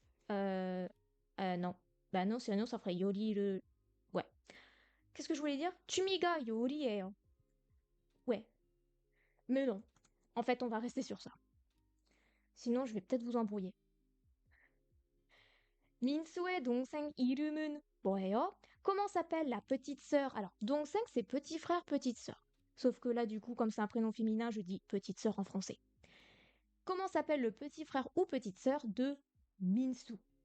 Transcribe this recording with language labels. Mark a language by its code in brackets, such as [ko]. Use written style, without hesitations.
[fr] Non. Bah non, sinon ça ferait yori le. Ouais. Qu'est-ce que je voulais dire? Tumiga yori est. Ouais. Mais non. En fait, on va rester sur ça. Sinon, je vais peut-être vous embrouiller. [ko] 민수의 동생 이름은 뭐예요? [fr] Comment s'appelle la petite sœur? Alors, 동생, c'est petit frère, petite sœur. Sauf que là, du coup, comme c'est un prénom féminin, je dis petite sœur en français. Comment s'appelle le petit frère ou petite sœur de Minsu?